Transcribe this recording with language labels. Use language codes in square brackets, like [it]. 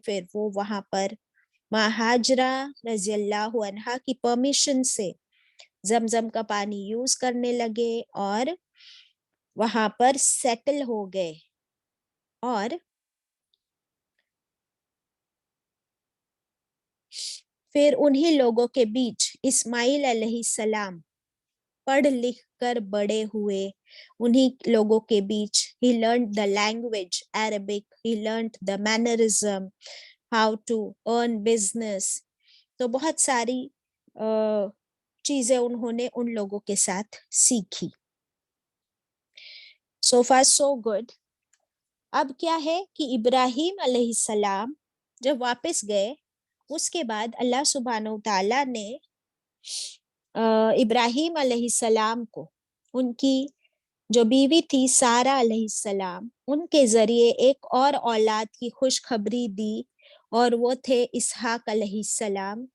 [ur] پھر وہ وہاں پر ماں ہاجرہ رضی اللہ عنہا کی پرمیشن سے زمزم کا پانی یوز کرنے لگے اور وہاں پر سیٹل ہو گئے. اور پھر انہی لوگوں کے بیچ اسماعیل علیہ السلام پڑھ لکھ کر بڑے ہوئے. انہی لوگوں کے بیچ [en] he learned the language Arabic, he learned the mannerism, how to earn business. [ur] تو بہت ساری چیزیں انہوں نے ان لوگوں کے ساتھ سیکھی. [en] So far so good. [ur] اب کیا ہے کہ ابراہیم علیہ السلام جب واپس گئے، اس کے بعد اللہ سبحانہ وتعالیٰ نے ابراہیم علیہ السلام کو ان کی جو بیوی تھی سارہ علیہ السلام، ان کے ذریعے ایک اور اولاد کی خوشخبری دی، اور وہ تھے اسحاق علیہ السلام.